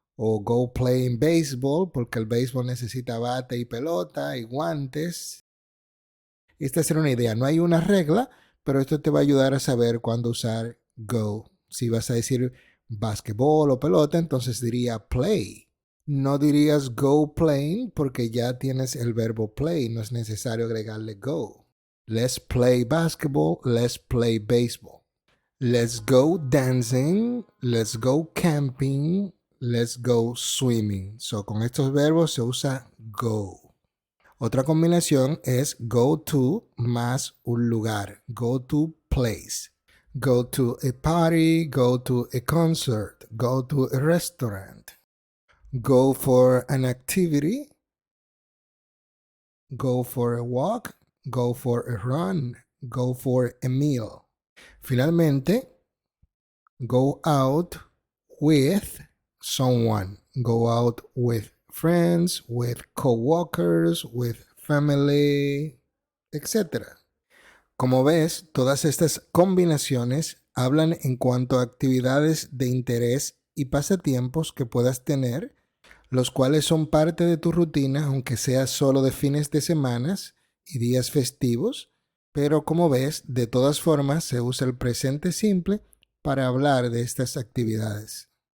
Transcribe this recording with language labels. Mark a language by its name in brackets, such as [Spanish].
[Spanish] O [English] go playing baseball [Spanish] porque el béisbol necesita bate y pelota y guantes. Esta será una idea. No hay una regla, pero esto te va a ayudar a saber cuándo usar go. Si vas a decir basquetbol o pelota, entonces diría play. No dirías go playing porque ya tienes el verbo play, no es necesario agregarle go. [English] Let's play basketball, let's play baseball. Let's go dancing, let's go camping, let's go swimming. [Spanish] So, con estos verbos se usa go. Otra combinación es go to más un lugar. [English] Go to place. Go to a party, go to a concert, go to a restaurant. Go for an activity, go for a walk, go for a run, go for a meal. Finalmente, go out with someone. Go out with friends, with co-workers, with family, etc. [Spanish] Como ves, todas estas combinaciones hablan en cuanto a actividades de interés y pasatiempos que puedas tener, los cuales son parte de tu rutina, aunque sea solo de fines de semanas y días festivos, pero como ves, de todas formas se usa el presente simple para hablar de estas actividades.